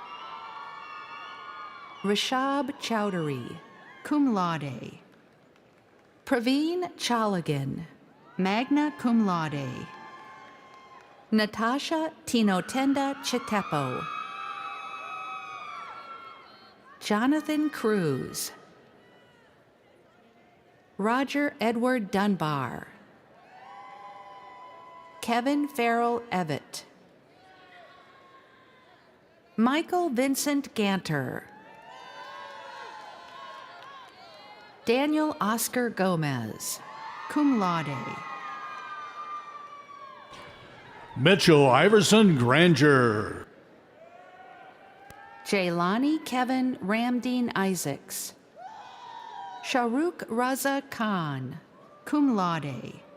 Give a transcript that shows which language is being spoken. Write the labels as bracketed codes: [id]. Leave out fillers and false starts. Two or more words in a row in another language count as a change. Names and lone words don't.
[en] Rishab Chowdhury, [la] cum laude. [en] Praveen Chalagan, [la] magna cum laude. [en] Natasha Tinotenda Chitepo. Jonathan Cruz. Roger Edward Dunbar. Kevin Farrell Evett. Michael Vincent Ganter. Daniel Oscar Gomez, [la] cum laude. [en] Mitchell Iverson Granger. Jaylani Kevin Ramdeen Isaacs. Shahrukh Raza Khan, [la] cum laude.